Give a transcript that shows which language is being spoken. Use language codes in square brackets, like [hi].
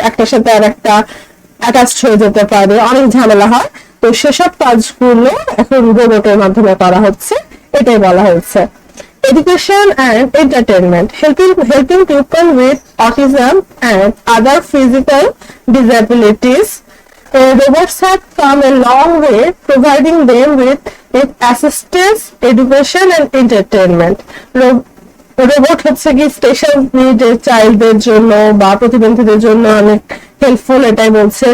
[bn] একটার সাথে আর একটা অ্যাটাচড হয়ে যেতে পারে, অনেক ঝামেলা হয়। তো সেসব কাজগুলো এখন রোবটের মাধ্যমে করা হচ্ছে, এটাই বলা হচ্ছে। [en] Education and entertainment, helping people with autism and other physical disabilities. Robots have come a long way, providing them with assistance, education and entertainment. [bn] Robot হচ্ছে কি স্পেশাল নিডেড চাইল্ডদের জন্য বা প্রতিবন্ধীদের জন্য অনেক হেল্পফুল, এটাই বলছে।